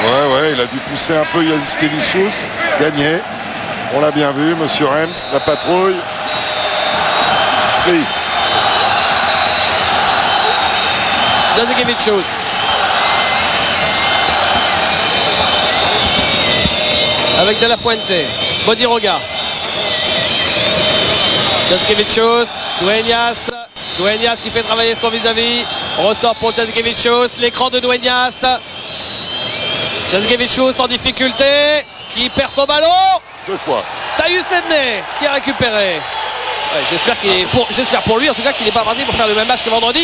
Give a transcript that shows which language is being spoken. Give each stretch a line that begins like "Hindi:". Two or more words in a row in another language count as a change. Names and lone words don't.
French: Ouais, il a dû pousser un peu Jasikevičius, gagné. On l'a bien vu, monsieur Rems, la patrouille. Oui. Jasikevičius. Avec De La Fuente. Bodiroga. Jasikevičius. Dueñas. Dueñas qui fait travailler son vis-à-vis. On ressort pour Jasikevičius. L'écran de Dueñas. Jasikevičius en difficulté. Qui perd son ballon. 2 fois. Tyus Edney qui a récupéré. Ouais, j'espère pour lui en tout cas qu'il n'est pas parti pour faire le même match que vendredi.